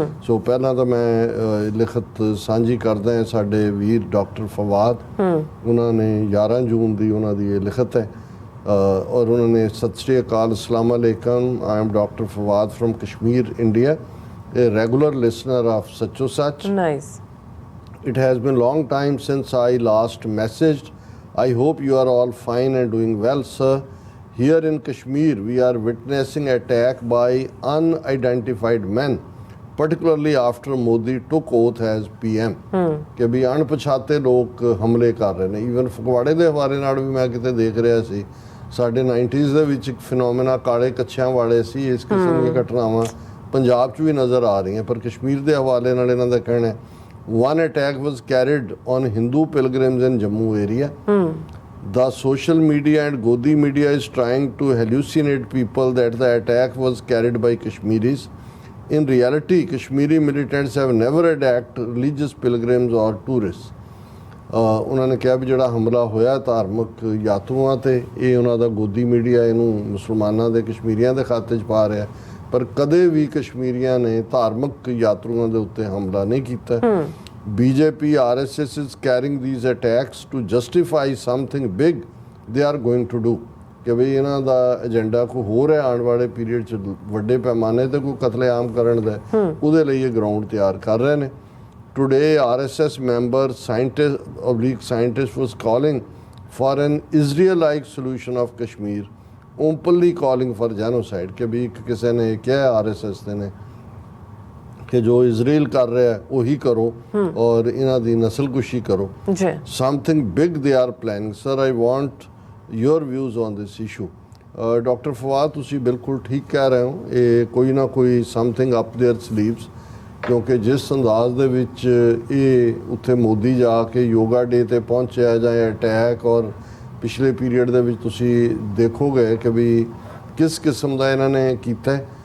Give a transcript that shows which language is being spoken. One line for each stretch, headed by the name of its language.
Punjabi: ਸੋ ਪਹਿਲਾਂ ਤਾਂ ਮੈਂ ਲਿਖਤ ਸਾਂਝੀ ਕਰਦਾ ਹਾਂ ਸਾਡੇ ਵੀਰ ਡਾਕਟਰ ਫਵਾਦ, ਉਹਨਾਂ ਨੇ 11 ਜੂਨ ਦੀ ਉਹਨਾਂ ਦੀ ਇਹ ਲਿਖਤ ਹੈ, ਔਰ ਉਹਨਾਂ ਨੇ ਸਤਿ ਸ਼੍ਰੀ ਅਕਾਲ, ਅਸਲਾਮ ਅਲੈਕਮ,
English: I am doctor Fawad from Kashmir, India, a regular listener of Sacho Sach. Nice. It has been long time since I last messaged. I hope you are all fine and doing well, sir. Here in Kashmir, we are witnessing attack by unidentified men, particularly after Modi took oath as PM.
Punjabi: ਕਿ ਵੀ ਅਣਪਛਾਤੇ ਲੋਕ ਹਮਲੇ ਕਰ ਰਹੇ ਨੇ। Even ਫਗਵਾੜੇ ਦੇ ਹਵਾਲੇ ਨਾਲ ਵੀ ਮੈਂ ਕਿਤੇ ਦੇਖ ਰਿਹਾ ਸੀ, ਸਾਡੇ 90s ਦੇ ਵਿੱਚ ਇੱਕ ਫਿਨੋਮੇਨਾ ਕਾਲੇ ਕੱਛਿਆਂ ਵਾਲੇ ਸੀ, ਇਸ ਕਿਸਮ ਦੀਆਂ ਘਟਨਾਵਾਂ ਪੰਜਾਬ 'ਚ ਵੀ ਨਜ਼ਰ ਆ ਰਹੀਆਂ। ਪਰ ਕਸ਼ਮੀਰ ਦੇ ਹਵਾਲੇ ਨਾਲ ਇਹਨਾਂ ਦਾ ਕਹਿਣਾ ਹੈ,
English: one attack was carried on Hindu pilgrims in Jammu area. The social media and Godi media is trying to hallucinate people that the attack was carried by Kashmiris. In reality, Kashmiri militants have never attacked religious pilgrims or tourists.
Punjabi: ਉਹਨਾਂ ਨੇ ਕਿਹਾ ਵੀ ਜਿਹੜਾ ਹਮਲਾ ਹੋਇਆ ਧਾਰਮਿਕ ਯਾਤਰੂਆਂ 'ਤੇ, ਇਹ ਉਹਨਾਂ ਦਾ ਗੋਦੀ ਮੀਡੀਆ ਇਹਨੂੰ ਮੁਸਲਮਾਨਾਂ ਦੇ, ਕਸ਼ਮੀਰੀਆਂ ਦੇ ਖਾਤੇ 'ਚ ਪਾ ਰਿਹਾ, ਪਰ ਕਦੇ ਵੀ ਕਸ਼ਮੀਰੀਆਂ ਨੇ ਧਾਰਮਿਕ ਯਾਤਰੂਆਂ ਦੇ ਉੱਤੇ ਹਮਲਾ ਨਹੀਂ ਕੀਤਾ।
English: BJP, RSS is carrying these attacks to justify something big they are going to do,
Punjabi: ਕਿ ਵੀ ਇਹਨਾਂ ਦਾ ਏਜੰਡਾ ਕੋਈ ਹੋਰ ਹੈ ਆਉਣ ਵਾਲੇ ਪੀਰੀਅਡ 'ਚ ਵੱਡੇ ਪੈਮਾਨੇ 'ਤੇ ਕੋਈ ਕਤਲੇਆਮ ਕਰਨ ਦਾ, ਉਹਦੇ ਲਈ ਇਹ ਗਰਾਊਂਡ ਤਿਆਰ ਕਰ ਰਹੇ ਨੇ।
English: Today, RSS member scientist was calling for an Israel-like solution of Kashmir, openly calling for genocide,
Punjabi: ਕਿ ਵੀ ਇੱਕ ਕਿਸੇ ਨੇ ਕਿਹਾ RSS ਦੇ ਨੇ ਕਿ ਜੋ ਇਜ਼ਰਾਈਲ ਕਰ ਰਿਹਾ ਉਹੀ ਕਰੋ ਔਰ ਇਹਨਾਂ ਦੀ ਨਸਲਕੁਸ਼ੀ ਕਰੋ।
English: Something big they are planning. Sir, I want your views on this issue.
Punjabi: Doctor Fawad, ਤੁਸੀਂ ਬਿਲਕੁਲ ਠੀਕ ਕਹਿ ਰਹੇ ਹੋ, ਇਹ ਕੋਈ ਨਾ ਕੋਈ
English: something up their sleeves,
Punjabi: ਕਿਉਂਕਿ ਜਿਸ ਅੰਦਾਜ਼ ਦੇ ਵਿੱਚ ਇਹ ਉੱਥੇ ਮੋਦੀ ਜਾ ਕੇ ਯੋਗਾ ਡੇ 'ਤੇ ਪਹੁੰਚਿਆ ਜਾਂ ਅਟੈਕ, ਔਰ ਪਿਛਲੇ ਪੀਰੀਅਡ ਦੇ ਵਿੱਚ ਤੁਸੀਂ ਦੇਖੋਗੇ ਕਿ ਵੀ ਕਿਸ ਕਿਸਮ ਦਾ ਇਹਨਾਂ ਨੇ ਕੀਤਾ।